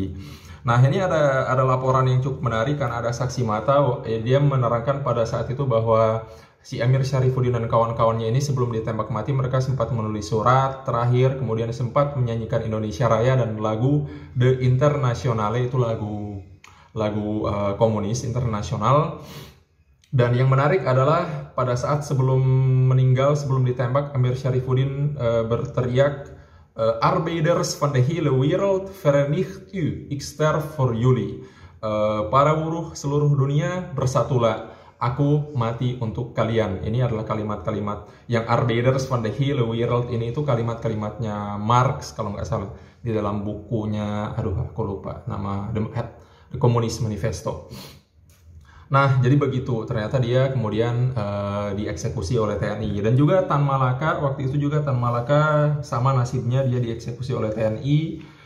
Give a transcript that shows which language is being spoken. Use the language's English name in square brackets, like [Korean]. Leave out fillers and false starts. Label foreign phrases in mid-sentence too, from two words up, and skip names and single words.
[Indonesian] Nah, ini ada laporan yang cukup menarik kan, ada saksi mata, dia menerangkan pada saat itu bahwa si Amir Syarifuddin dan kawan-kawannya ini sebelum ditembak mati mereka sempat menulis surat terakhir, kemudian sempat menyanyikan Indonesia Raya dan lagu The Internationale, itu lagu komunis internasional. Dan yang menarik adalah pada saat sebelum meninggal, sebelum ditembak, Amir Syarifuddin berteriak, [Dutch] Arbeiders van de hele wereld verenigt u, ik sterf voor jullie. [Indonesian] Para buruh seluruh dunia, bersatulah, aku mati untuk kalian. Ini adalah kalimat-kalimat yang [Dutch] Arbeiders van de hele wereld [Indonesian] ini, itu kalimat-kalimatnya Marx kalau nggak salah, di dalam bukunya, aku lupa nama, The Communist Manifesto. Nah, jadi begitu, ternyata dia kemudian dieksekusi oleh TNI. Dan juga Tan Malaka, waktu itu juga Tan Malaka sama nasibnya, dia dieksekusi oleh TNI.